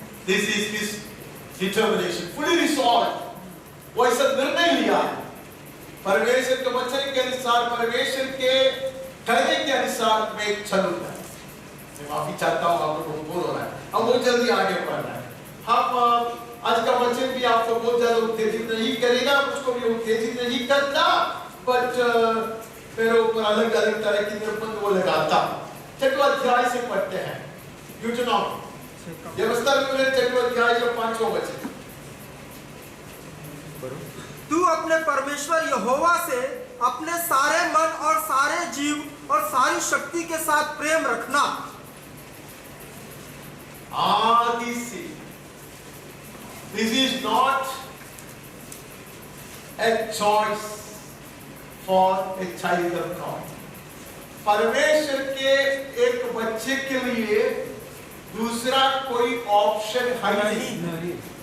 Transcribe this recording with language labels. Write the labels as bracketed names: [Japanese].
[English] This is his determination, fully resolved. [Hindi] वो ऐसा निर्णय लिया परमेश्वर के वचन के अनुसार, परमेश्वर के कहने के अनुसार मैं चलूंगा। मैं माफी चाहता हूँ, आप लोगों को बोल रहा है, हम बहुत जल्दी आगे बढ़ रहे हैं। हम आज का वचन भी आपको बहुत ज्यादा उत्तेजित नहीं करेगा, मुझको भी उत्तेजित नहीं करता, बट मेरे ऊपर अलग अलग तरह की निर्बंध वो लगाता। 6वां अध्याय से पढ़ते हैं, यूटनॉम व्यवस्था में 6वां अध्याय का 5वां वचन। तू अपने परमेश्वर यहोवा से अपने सारे मन और सारे जीव और सारी शक्ति के साथ प्रेम रखना। आदि से [English] not a choice for a child of God. [Hindi] परमेश्वर के एक बच्चे के लिए दूसरा कोई ऑप्शन है नहीं।